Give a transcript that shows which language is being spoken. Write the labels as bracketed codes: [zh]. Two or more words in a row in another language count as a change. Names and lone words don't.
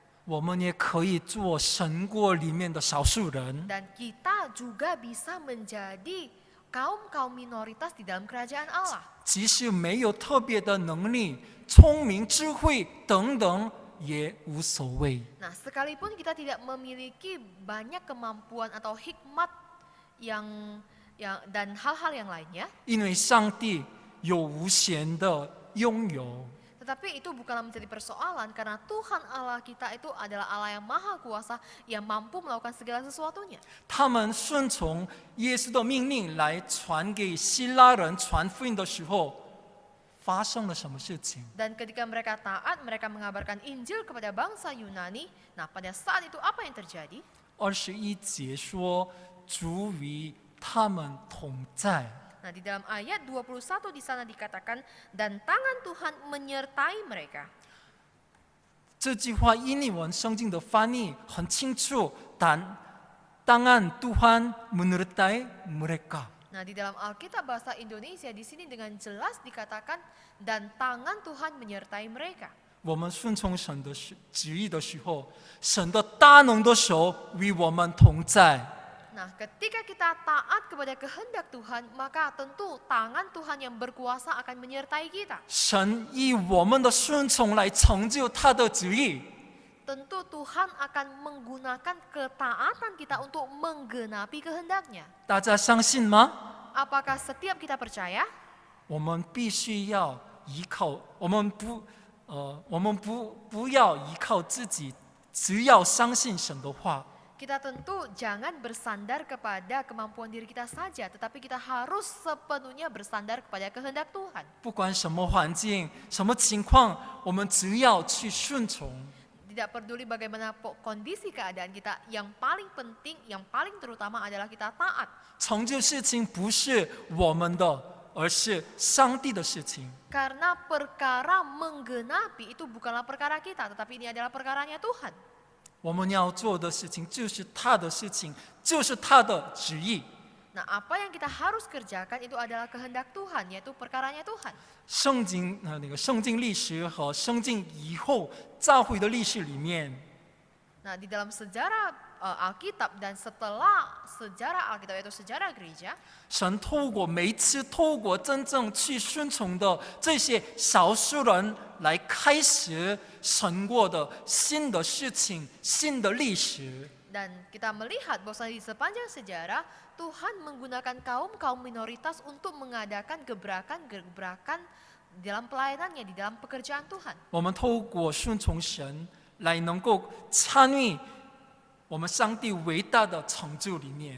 [zh] 我们也可以做神国里面的少数人。 [id] Dan kita juga bisa menjadi kaum-kaum minoritas di dalam kerajaan Allah. [zh] 即使没有特别的能力、聪明、智慧等等，也无所谓。 [id] Nah, sekalipun kita tidak memiliki banyak kemampuan atau hikmat yang dan hal-hal yang lainnya, [zh] 因为上帝有无限的拥有。 [id] tetapi itu bukanlah menjadi persoalan karena Tuhan Allah kita itu adalah Allah yang maha kuasa yang mampu melakukan segala sesuatunya. [zh] 他们顺从耶稣的命令来传给希腊人传福音的时候，发生了什么事情？ [id] Dan ketika mereka taat, mereka mengabarkan Injil kepada bangsa Yunani. Nah, pada saat itu apa yang terjadi? [zh] 21 节说，主与他们同在。 [id] Nah, di dalam ayat 21 di sana dikatakan, dan tangan Tuhan menyertai mereka. [zh] 这句话英文圣经的翻译很清楚，但 [id] tangan Tuhan menyertai mereka。 Nah, di dalam Alkitab bahasa Indonesia di sini dengan jelas dikatakan, dan tangan Tuhan menyertai mereka. [zh] 我们顺从神的旨意的时候，神的大能的手与我们同在。 [id] Nah, ketika kita taat kepada kehendak Tuhan, maka tentu tangan Tuhan yang berkuasa akan menyertai kita. [zh] 神以我们的顺从来成就他的旨意。 [id] Tentu Tuhan akan menggunakan ketaatan kita untuk menggenapi kehendaknya. [zh] 大家相信吗？ [id] Apakah setiap kita percaya? [zh] 我们必须要依靠，我们不要依靠自己，只要相信神的话。 [id] Kita tentu jangan bersandar kepada kemampuan diri kita saja, tetapi kita harus sepenuhnya bersandar kepada kehendak Tuhan. [zh] 不管什么环境、什么情况，我们只要去顺从。 [id] Tidak peduli bagaimana kondisi keadaan kita, yang paling penting, yang paling terutama adalah kita taat. [zh] 成就事情不是我们的，而是上帝的事情。 [id] Karena perkara menggenapi itu bukanlah perkara kita, tetapi ini adalah perkaranya Tuhan. [zh] 我们要做的事情就是他的事情，就是他的旨意。 [id] Nah, apa yang kita harus kerjakan itu adalah kehendak Tuhan, yaitu perkaranya Tuhan. [zh] 圣经历史和圣经以后教会的历史里面， [id] Nah, di dalam sejarah Alkitab dan setelah sejarah Alkitab yaitu sejarah gereja, [zh] 神透过每一次透过真正去顺从的这些少数人来开始神国的新的事情、新的历史。 [id] dan kita melihat bahwa di sepanjang sejarah Tuhan menggunakan kaum minoritas untuk mengadakan gebrakan-gebrakan dalam pelayanannya, di dalam pekerjaan Tuhan. [zh] 我们透过顺从神来能够参与我们上帝伟大的成就里面。